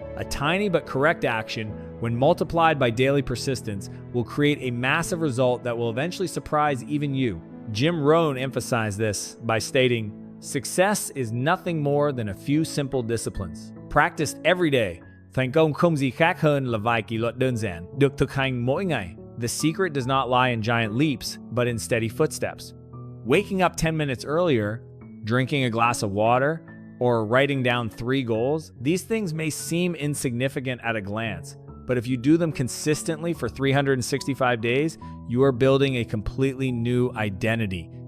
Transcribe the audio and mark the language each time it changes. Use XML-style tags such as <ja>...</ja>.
<en>A tiny but correct action, when multiplied by daily persistence, will create a massive result that will eventually surprise even you. Jim Rohn emphasized this by stating, "Success is nothing more than a few simple disciplines, practiced every day.</en> <vi>Thành công không gì khác hơn là vài kỷ luật đơn giản, được thực hành mỗi ngày."</vi> <en>The secret does not lie in giant leaps, but in steady footsteps. Waking up 10 minutes earlier, drinking a glass of water, or writing down 3 goals, these things may seem insignificant at a glance, but if you do them consistently for 365 days, you are building a completely new identity.</en>